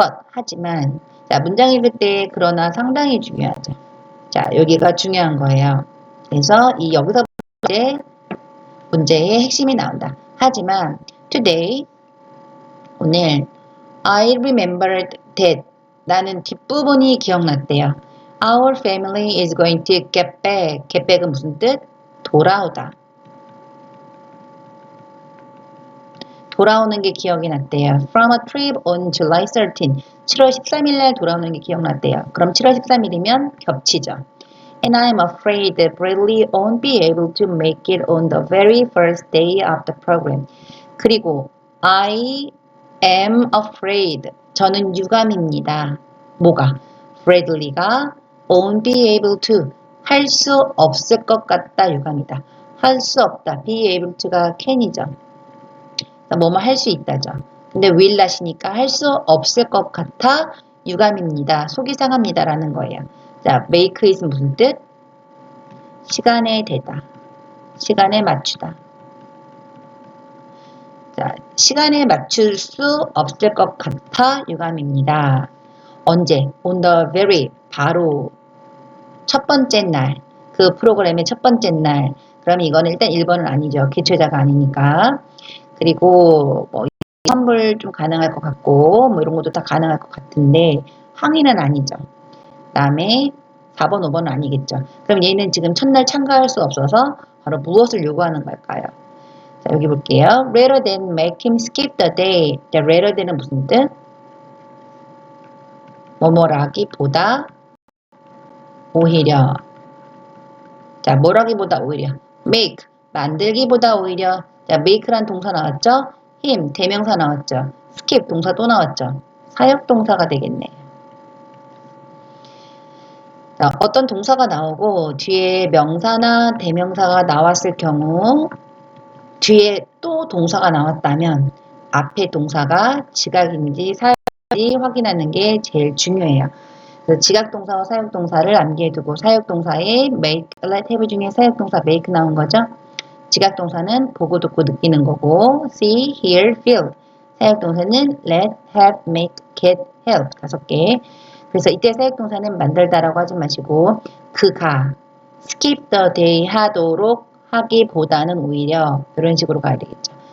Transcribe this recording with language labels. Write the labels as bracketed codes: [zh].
[ko] 하지만 자, 문장 읽을 때 그러나 상당히 중요하죠. 자, 여기가 중요한 거예요. 그래서 이 여기서 문제의 핵심이 나온다. 하지만 today 오늘 [en] I remembered that [ko] 나는 뒷부분이 기억났대요. [en] Our family is going to get back. [ko] get back은 무슨 뜻? 돌아오다. 돌아오는 게 기억이 났대요. [en] From a trip on July 13. [ko] 7월 13일 날 돌아오는 게 기억났대요. 그럼 7월 13일이면 겹치죠. [en] And I'm afraid that Bradley won't be able to make it on the very first day of the program. 그리고 I am afraid. [ko] 저는 유감입니다. 뭐가? Bradley가 [en] won't be able to [ko] 할 수 없을 것 같다 유감이다. 할 수 없다. be able to가 can이죠. 뭐뭐 할 수 있다죠. 근데 will not이니까 할 수 없을 것 같아 유감입니다. 속이 상합니다. 라는 거예요. 자, make is 무슨 뜻? 시간에 대다. 시간에 맞추다. 자, 시간에 맞출 수 없을 것 같아 유감입니다. 언제? [en] On the very [ko] 바로 첫 번째 날. 그 프로그램의 첫 번째 날. 그럼 이거는 일단 1번은 아니죠. 기초자가 아니니까. 그리고 뭐 환불 좀 가능할 것 같고 뭐 이런 것도 다 가능할 것 같은데 항의는 아니죠. 그 다음에 4번, 5번은 아니겠죠. 그럼 얘는 지금 첫날 참가할 수 없어서 바로 무엇을 요구하는 걸까요? 자, 여기 볼게요. [en] Rather than make him skip the day. [ko] 자, rather than은 무슨 뜻? 뭐뭐라기보다 오히려. 자, 뭐라기보다 오히려. make, 만들기보다 오히려. 자, make란 동사 나왔죠? him, 대명사 나왔죠? skip, 동사 또 나왔죠? 사역동사가 되겠네요. 자, 어떤 동사가 나오고 뒤에 명사나 대명사가 나왔을 경우 뒤에 또 동사가 나왔다면 앞에 동사가 지각인지 사역인지 확인하는 게 제일 중요해요. 그래서 지각동사와 사역동사를 암기해두고 사역동사에 make, let, have 중에 사역동사 make 나온 거죠. 지각동사는 보고 듣고 느끼는 거고 see, hear, feel. 사역동사는 let, have, make, get, help 5개. 그래서 이때 사역동사는 만들다라고 하지 마시고 그가 [en] skip the day [ko] 하도록 하기보다는 오히려 이런 식으로 가야 되겠죠.